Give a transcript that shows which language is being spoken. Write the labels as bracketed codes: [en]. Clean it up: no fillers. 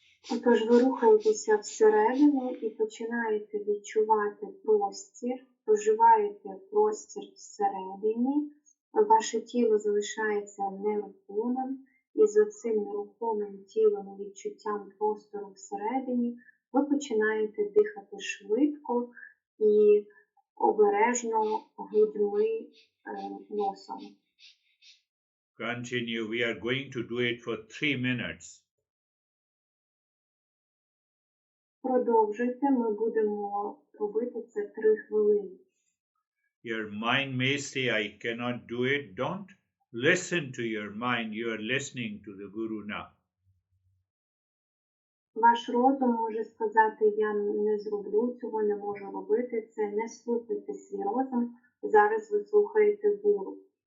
[uk] Отож, ви рухаєтеся всередину і починаєте відчувати простір, проживаєте простір всередині, ваше тіло залишається нерухомим, і з оцим нерухомим тілом і відчуттям простору всередині ви починаєте дихати швидко і обережно грудьми носом. [en] Continue. We are going to do it for 3 minutes. [uk] Продовжуйте, ми будемо робити це 3 хвилини. [en] Your mind may say, I cannot do it. Don't listen to your mind. You are listening to the Guru now. [uk] Ваш розум може сказати, я не зроблю цього, не можу робити це. Не слухайте свій розум, зараз ви слухаєте гуру.